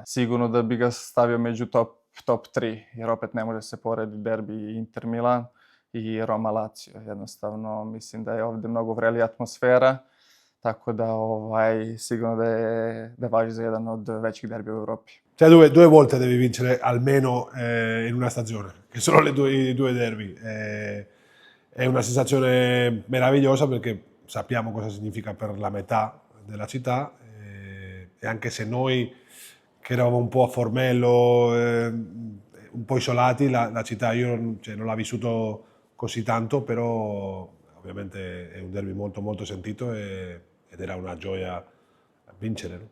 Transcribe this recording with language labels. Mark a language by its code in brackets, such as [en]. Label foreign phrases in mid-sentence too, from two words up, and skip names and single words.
[sr] Sigurno da bi ga stavio među top 3, jer opet ne može se porediti derbi Inter Milan i Roma Lazio. Jednostavno mislim da je ovde mnogo vrelija atmosfera, tako da sigurno da važi za jedan od većih derbija u Europi. [it] Cioè due volte devi vincere almeno in una stagione, che sono i due derby. È una sensazione meravigliosa perché sappiamo cosa significa per la metà della città e anche se noi che eravamo un po' a Formello, un po' isolati, la città io non l'ho vissuto così tanto, però ovviamente è un derby molto molto sentito ed era una gioia vincere, no?